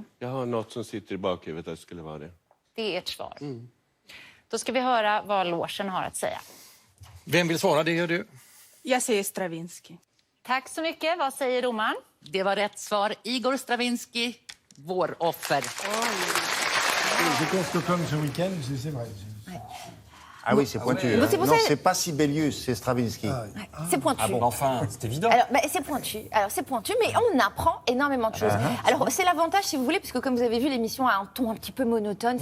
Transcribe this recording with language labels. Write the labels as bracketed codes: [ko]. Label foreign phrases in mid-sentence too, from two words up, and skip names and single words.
[sv] Jag har något som sitter i bakhuvudet att det skulle vara det. Det är ert svar. Då ska vi höra vad logen har att säga. Vem vill svara? Det gör du. Jag säger Stravinsky. Tack så mycket. Vad säger domaren? Det var rätt svar. Igor Stravinsky, vår offer. [fr] J'étais à Stockholm ce week-end, c'est vrai. Ah oui, c'est pointu. Non, c'est pas Sibelius, c'est Stravinsky. C'est pointu. Ah bon, enfin, c'est évident. Alors, c'est pointu. Alors, c'est pointu, mais on apprend énormément de choses. Alors, c'est l'avantage, si vous voulez, puisque comme vous avez vu, l'émission a un ton un petit peu monotone.